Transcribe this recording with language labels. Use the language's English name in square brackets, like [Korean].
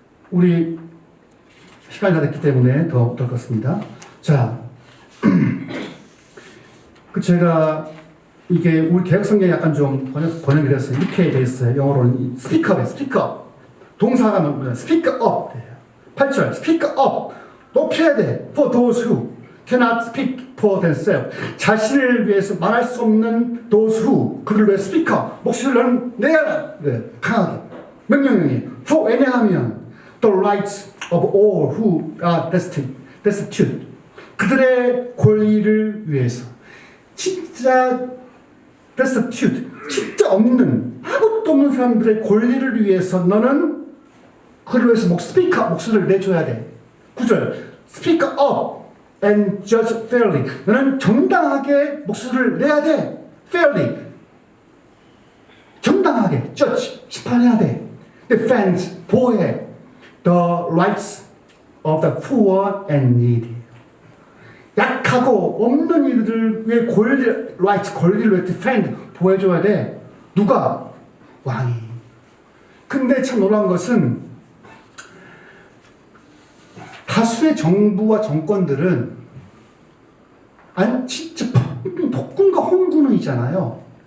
[Korean] 우리 시간이 다 됐기 때문에 더 것 자, 제가 이게 우리 개혁성경에 약간 좀 번역이 됐어요. 이렇게 돼 있어요. [English] 영어로는 스피커업, 스피커업. [Korean] 동사가 뭐냐? 스피커업. 8절, 스피커업. 높여야 돼. [English] For those who cannot speak for themselves. [Korean] 자신을 위해서 말할 수 없는 [English] those who, [Korean] 그를 위해 스피커. 목소리를 내야 돼. 강하게. 명령이. [English] For [Korean] 왜냐하면 [English] the rights of all who are destitute. [Korean] 그들의 권리를 위해서. 진짜 destitute, 진짜 없는, 아무것도 없는 사람들의 권리를 위해서 너는 그를 위해서 목소리를 내줘야 돼. [English] 9절, speak up and judge fairly. [Korean] 너는 정당하게 목소리를 내야 돼. [English] fairly. [Korean] 정당하게, judge, 심판해야 돼. defend, 보호해. [English] the rights of the poor and needy. [Korean] 약하고 없는 이들을 위해 권리를 위해 defend, 보호해줘야 돼. 누가? 왕이. 근데 참 놀라운 것은 다수의 정부와 정권들은 진짜 폭군과 홍군은 있잖아요.